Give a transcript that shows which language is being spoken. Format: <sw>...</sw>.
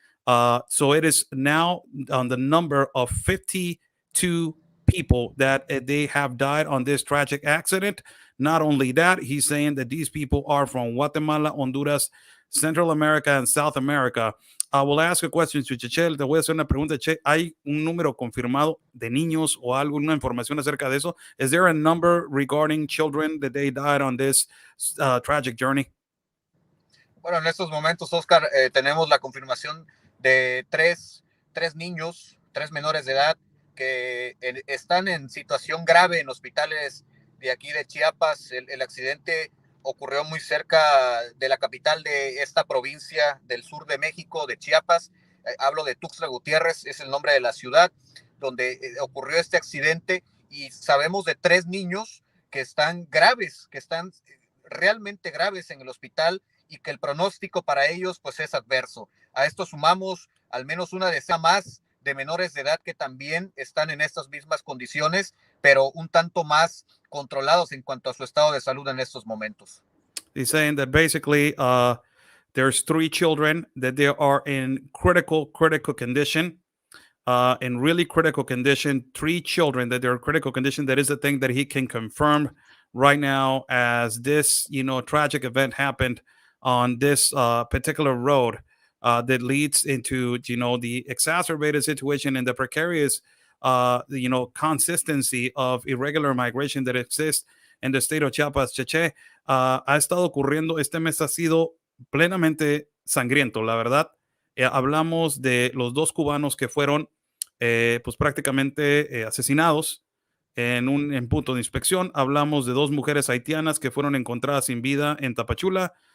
<en>So it is now on the number of 52 people that they have died on this tragic accident. Not only that, he's saying that these people are from Guatemala, Honduras, Central America, and South America. I will ask a question to Cheche.</en> <es>Te voy a hacer una pregunta, Che. ¿Hay un número confirmado de niños o alguna información acerca de eso?</es> <en>Is there a number regarding children that they died on this tragic journey?</en> <es>Bueno, en estos momentos, Oscar, tenemos la confirmación de tres niños, 3 menores de edad, que están en situación grave en hospitales de aquí de Chiapas. El accidente ocurrió muy cerca de la capital de esta provincia del sur de México, de Chiapas. Hablo de Tuxtla Gutiérrez, es el nombre de la ciudad donde ocurrió este accidente, y sabemos de 3 niños que están graves, que están realmente graves en el hospital, y que el pronóstico para ellos pues es adverso. A esto sumamos al menos una decena más de menores de edad que también están en estas mismas condiciones, pero un tanto más controlados en cuanto a su estado de salud en estos momentos.</es> <en>He's saying that basically there's 3 children that they are in critical condition. In really critical condition, 3 children that they're in critical condition. That is the thing that he can confirm right now, as this, tragic event happened on this particular road that leads into, the exacerbated situation and the precarious, consistency of irregular migration that exists in the state of Chiapas-Cheche.</en> <es>Ha estado ocurriendo, este mes ha sido plenamente sangriento, la verdad. Hablamos de los 2 cubanos que fueron pues prácticamente asesinados en punto de inspección. Hablamos de 2 mujeres haitianas que fueron encontradas sin vida en Tapachula.</es>